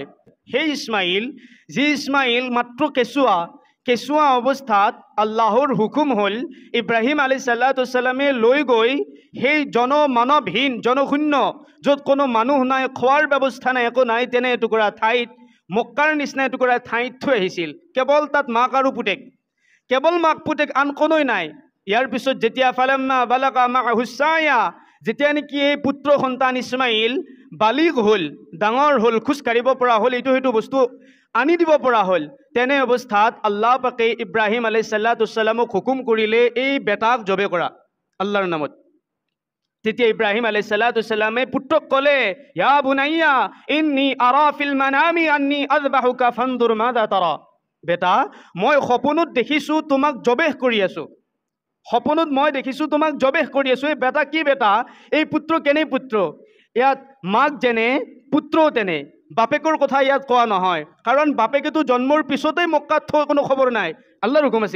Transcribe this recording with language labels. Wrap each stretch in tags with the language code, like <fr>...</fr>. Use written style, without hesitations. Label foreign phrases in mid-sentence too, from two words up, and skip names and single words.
<as>সেই ইছমাইল, যি ইছমাইল মাত্ৰ কেঁচুৱা অৱস্থাত আল্লাহৰ হুকুম হ'ল ইব্ৰাহিম</as> <ar>عليه الصلاة والسلام</ar> <as>লৈ গৈ সেই জনমানৱহীন, জনশূন্য, য'ত কোনো মানুহ নাই, খোৱাৰ ব্যৱস্থা নাই, একো নাই, তেনে এটুকুৰা ঠাইত, মক্কাৰ নিচিনা এটুকুৰা ঠাইত থৈ আহিছিল। কেৱল তাত মাক আৰু পুতেক, কেৱল মাক পুতেক, আন কোনোই নাই। ইয়াৰ পিছত যেতিয়া</as> <ar>فلما بلغ معه السعي,</ar> <as>যেতিয়া নেকি এই পুত্ৰ সন্তান ইছমাইল বালিগ হ'ল, ডাঙৰ হ'ল, খোজ কাঢ়িব পৰা হ'ল, এইটো সেইটো বস্তু আনি দিব পৰা হ'ল, তেনে অৱস্থাত আল্লাহ পাকে ইব্ৰাহিম</as> <ar>عليه الصلاة والسلام</ar> <as>হুকুম কৰিলে এই বেটাক জবে কৰা আল্লাহৰ নামত। তেতিয়া ইব্ৰাহিম</as> <ar>عليه الصلاة والسلام</ar> <as>পুত্ৰক ক'লে,</as> <ar>يا بني إني أرى في المنام أني أذبحك فانظر ماذا ترى.</ar> <as>বেটা, মই সপোনত দেখিছোঁ তোমাক জবেহ কৰি আছোঁ, সপোনত মই দেখিছোঁ তোমাক জবেহ কৰি আছোঁ। এই বেটা কি বেটা? এই পুত্ৰ কেনে পুত্ৰ? ইয়াত মাক যেনে পুত্ৰও তেনে। বাপেকৰ কথা ইয়াত কোৱা নহয়, কাৰণ বাপেকেতো জন্মৰ পিছতেই মক্কাত থৈ কোনো খবৰ নাই, আল্লাহৰ হুকুম আছিল।</as>